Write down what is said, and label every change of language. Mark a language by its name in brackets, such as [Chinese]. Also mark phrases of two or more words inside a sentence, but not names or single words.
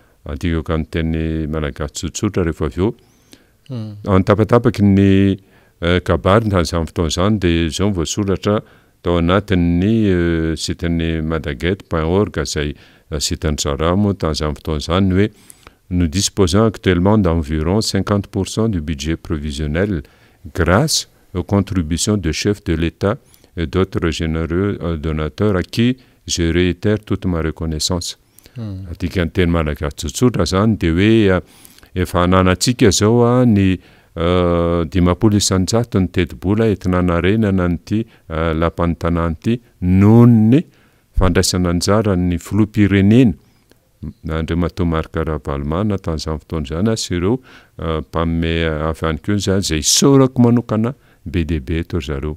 [Malagasy] antigako amin'ny teny malagasy tsotsotra rehefa avy eo antapatapaky ny kabary tan'izany fotoana izany dia zao voasoratra tao anatin'ny siteny madaget.org izay sitany Zaramo tan'izany fotoana izany hoe [French] nous disposons actuellement d'environ 50% du budget prévisionnel grâce aux contributions de chefs de l'État et d'autres généreux donateurs à qui je réitère toute ma reconnaissance. [Malagasy] Atika ny teny malagasy tsotsotra zany dia hoe efa ananantsika zao ny 50 isanjato ny teti-bola entina hanarenana nyty lapan'ny tanàna ity noho ny fandraisana anjara ny filoham-pirenena Andriamatoa Marc Ravalomanana tan'izany fotoana izany sy ireo mpagnome hafa ihany koa zany izay sorako manokana be dia be eto zareo.